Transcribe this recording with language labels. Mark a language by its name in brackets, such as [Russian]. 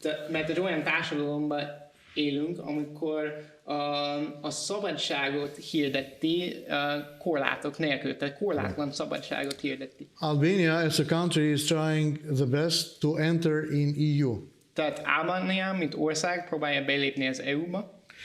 [Hungarian] Mert egy olyan társadalomban élünk, amikor a szabadságot hirdetti korlátok nélkül, tehát korlátlan szabadságot hirdetti. [English] Albania as a country is trying the best to enter in EU. [Hungarian] Tehát Albánia, mint ország, próbálja belépni az EU-ba.